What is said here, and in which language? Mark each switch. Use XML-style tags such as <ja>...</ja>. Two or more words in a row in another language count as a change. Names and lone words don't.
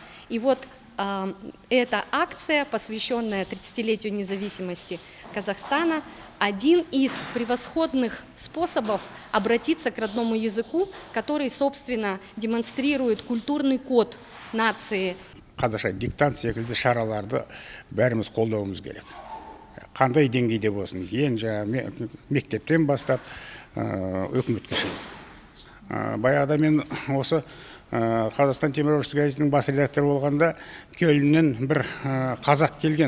<ru>И вот эта акция, посвященная 30-летию независимости Казахстана, один из превосходных способов обратиться к родному языку, который, собственно, демонстрирует культурный код нации.</ru> <kk>қазақша диктант секілді шараларды бәріміз қолдауымыз керек. Қандай деңгейде болсын, ең жаңа мектептен бастап үкіметке шейін. Баяғыда мен осы Қазақстан теміржолшылар газетінің бас редакторы болғанда Кельннен бір қазақ келген.</kk>